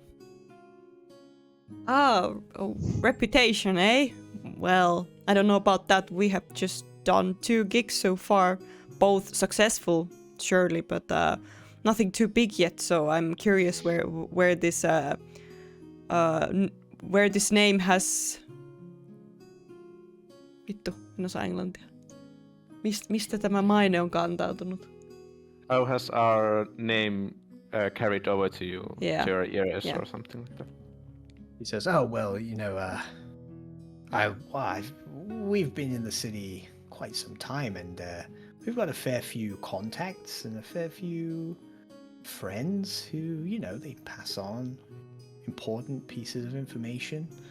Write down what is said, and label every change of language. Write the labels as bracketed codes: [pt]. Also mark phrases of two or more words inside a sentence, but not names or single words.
[en] Oh, reputation, eh? Well, I don't know about that. We have just done 2 gigs so far, both successful, surely, but nothing too big yet. So I'm curious where this name has. [fi] Vittu, en osaa englantia. Mistä tämä maine on kantautunut? [en] How has our name carried over to you, Yeah. to your ears or something like that? He says, "Oh well, we've been in the city quite some time, and we've got a fair few contacts and a fair few friends who, they pass on important pieces of information.